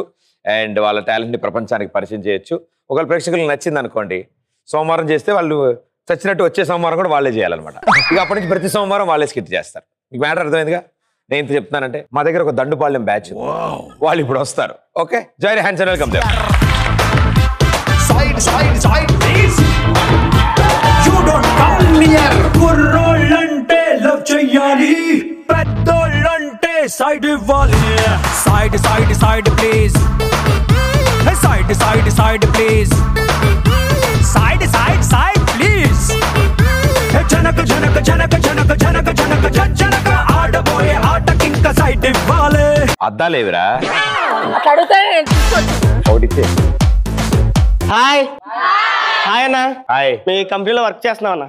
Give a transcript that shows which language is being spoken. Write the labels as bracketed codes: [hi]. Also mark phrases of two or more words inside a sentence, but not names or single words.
[te] అండ్ వాళ్ళ టాలెంట్ని ప్రపంచానికి పరిచయం చేయొచ్చు. ఒకవేళ ప్రేక్షకులకు నచ్చింది అనుకోండి, సోమవారం చేస్తే వాళ్ళు చచ్చినట్టు వచ్చే సోమవారం కూడా వాళ్ళే చేయాలన్నమాట. ఇక అప్పటి నుంచి ప్రతి సోమవారం వాళ్ళే స్కిట్ చేస్తారు. మీకు మ్యాటర్ అర్థమైందిగా. నేను ఇంత చెప్తానంటే మా దగ్గర ఒక దండుపాళ్యం బ్యాచ్, వాళ్ళు ఇప్పుడు వస్తారు. [en] Okay, join hands and welcome. Side, side, side, please. You don't come near. [te] కుర్రోళ్ళంటే లవ్ చెయ్యాలి, పెద్దోళ్ళంటే సైడ్ ఇవ్వాలి. [en] Side, side, side, please. Side, side, side, please. Side, side, side, please. [te] జనక జనక జనక జనక జనక జనక జనక ఆడబోయే ఆటకింక సైడ్ ఇవ్వాలి. అద్దాలేవిరా అట్లా అడుగుతా. ఒకటి. [en] Hi hi [te] అన్న. హాయ్. మీ కంపెనీలో వర్క్ చేస్తున్నావు అన్న.